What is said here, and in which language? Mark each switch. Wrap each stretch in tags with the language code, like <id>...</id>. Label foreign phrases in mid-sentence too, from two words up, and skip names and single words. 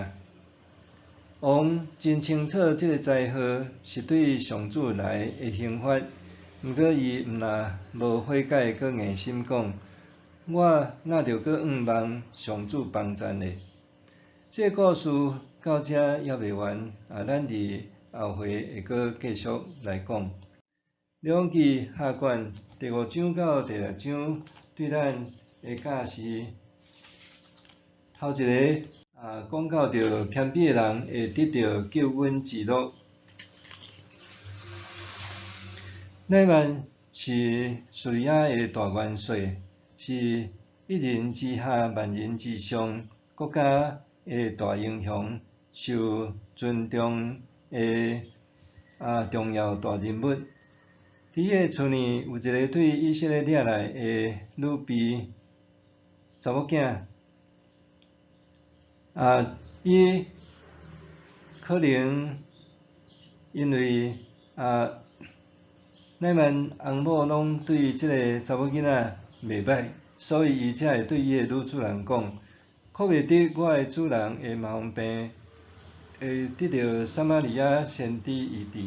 <nan>王真清楚即个灾祸是对上主来的刑罚，毋过伊毋若无悔改，搁硬心讲，我哪着搁仰望上主帮赞呢？即个故事到遮还未完，咱伫后回会搁继续来讲。列王记下卷第5章到第6章对咱的教示，头一个讲到着谦卑的人会得到救恩之乐。乃縵是叙利亚的大元帅，是一人之下万人之上国家的大英雄，受尊重的重要大人物。伫迄个厝呢，有一个对以色列掠来的女婢查某囝，伊可能因为乃縵翁某拢对即个查某囡仔袂歹，所以伊才会对伊的女主人讲：可袂得我的主人的毛病会得到撒玛利亚先知医治。</nan>